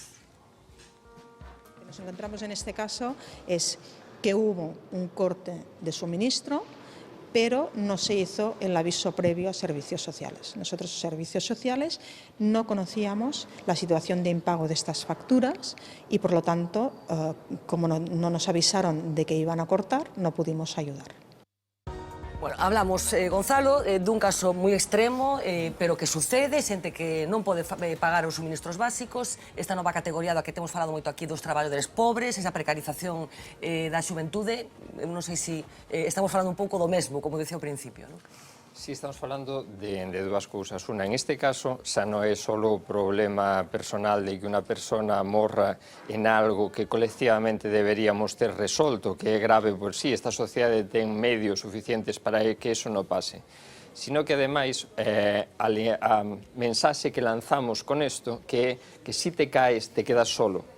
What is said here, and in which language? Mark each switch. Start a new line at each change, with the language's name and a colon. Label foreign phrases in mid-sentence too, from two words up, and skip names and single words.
Spanish: Lo que nos encontramos en este caso es que hubo un corte de suministro, pero no se hizo el aviso previo a servicios sociales. Nosotros, servicios sociales, no conocíamos la situación de impago de estas facturas y, por lo tanto, como no nos avisaron de que iban a cortar, no pudimos ayudar. Bueno, hablamos, Gonzalo,
Galician: dun caso moi extremo, pero que sucede, xente que non pode pagar os suministros básicos, esta nova categoría da que temos falado moito aquí dos traballadores pobres, esa precarización da xuventude, non sei se estamos falando un pouco do mesmo, como dicía ao principio, non? Sí, estamos falando de dúas cousas.
Spanish: Una, en este caso,
Galician: xa non é só o problema personal de que unha persona morra en algo que colectivamente deberíamos ter resolto, que é grave por sí, esta sociedade ten medios suficientes para que eso non pase, sino que, ademais, a mensaxe que lanzamos con isto, que é que
Spanish: si te caes, te quedas solo.